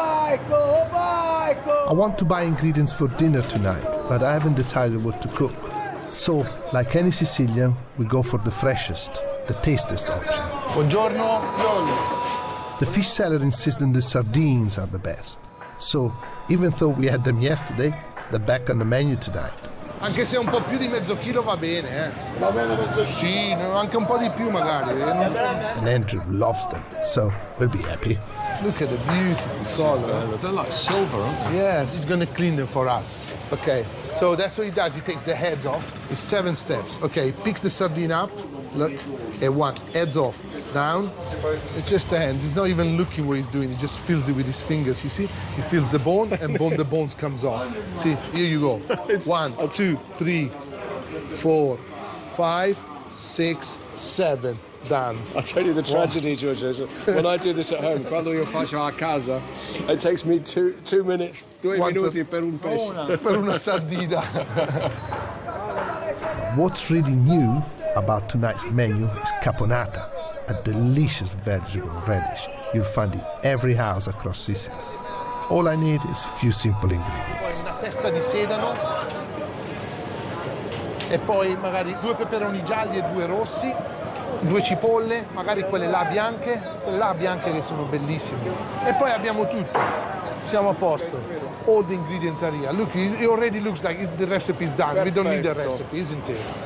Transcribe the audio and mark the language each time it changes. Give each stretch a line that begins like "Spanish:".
English: I want to buy ingredients for dinner tonight, but I haven't decided what to cook. So, like any Sicilian, we go for the freshest, the tastiest option.
Italian: Buongiorno,
English: The fish seller insists that the sardines are the best. So, even though we had them yesterday, they're back on the menu tonight.
Italian: Anche se un po' più di mezzo chilo va bene, eh? Va bene mezzo chilo? Sì, anche un po' di più magari.
English: And Andrew loves them, so we'll be happy. Look at the beautiful color. They're like silver, aren't they? Yes, he's going to clean them for us. Okay, so that's what he does. He takes the heads off. It's 7 steps. Okay, he picks the sardine up. Look, and 1, heads off, down. It's just a hand. He's not even looking what he's doing. He just feels it with his fingers, you see? He feels the bone, and the bones comes off. See, here you go. 1, 2, 3, 4, 5, 6, 7. Done. I'll tell you the tragedy, Giorgio. When I do this at home,
Italian: quando io faccio a casa,
English: it takes me 2 minutes,
Italian: 2 minuti per un pesce. Per una sardina.
English: What's really new about tonight's menu is caponata, a delicious vegetable relish you'll find in every house across Sicily. All I need is a few simple ingredients.
Italian: Una testa di sedano e poi magari 2 peperoni gialli e 2 rossi, 2 cipolle, magari quelle là bianche che sono bellissime. E poi abbiamo tutto. Siamo a posto.
English: All the ingredients are here. Look, it already looks like the recipe is done. Perfetto. We don't need a recipe, isn't it?